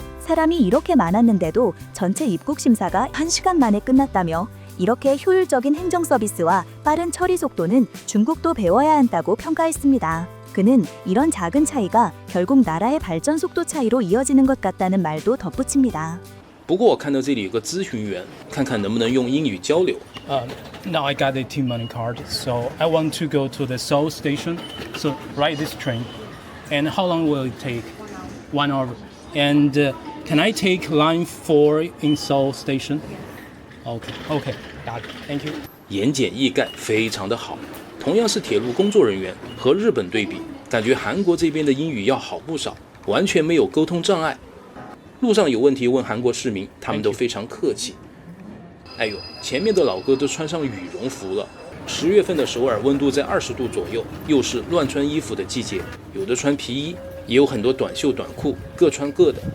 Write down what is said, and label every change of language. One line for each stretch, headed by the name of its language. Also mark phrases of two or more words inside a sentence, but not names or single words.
Korean: 사람이 이렇게 많았는데도 전체 입국 심사가 1시간 만에 끝났다며 이렇게 효율적인 행정 서비스와 빠른 처리 속도는 중국도 배워야 한다고 평가했습니다. 그는 이런 작은 차이가 결국 나라의 발전 속도 차이로 이어지는 것 같다는 말도 덧붙입니다.
Chinese: 不过我看到这里有个咨询员，看看能不能用英语交流。
English: Now I got a T-Money card, so I want to go to the Seoul station. So ride this train. And how long will it take? 1 hour. And can I take line 4 in Seoul station? Okay, got it. Thank you.
Chinese: 言简意赅，非常的好。同样是铁路工作人员，和日本对比，感觉韩国这边的英语要好不少，完全没有沟通障碍。路上有问题问韩国市民，他们都非常客气。哎呦，前面的老哥都穿上羽绒服了。10月份的首尔温度在20度左右，又是乱穿衣服的季节，有的穿皮衣，也有很多短袖短裤，各穿各的。